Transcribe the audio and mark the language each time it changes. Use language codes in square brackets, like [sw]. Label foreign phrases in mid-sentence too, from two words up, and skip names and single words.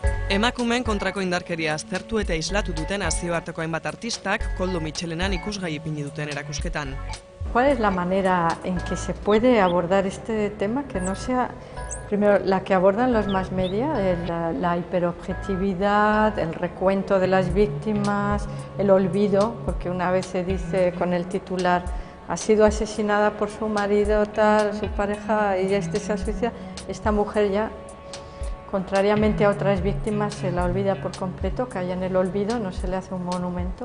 [eu] Emakumeen kontrako indarkeria aztertu eta islatu duten nazioarteko hainbat artistak Koldo Mitxelenan ikusgai ipini duten erakusketan. [es] ¿Cuál es la manera en que se puede abordar este tema que no sea, primero, la que abordan los [en] mass media, [es] la hiperobjetividad, el recuento de las víctimas, el olvido, porque una vez se dice con el titular ha sido asesinada por su marido, tal, su pareja, y se ha suicidado, esta mujer ya, contrariamente a otras víctimas, se la olvida por completo, cae en el olvido, no se le hace un monumento.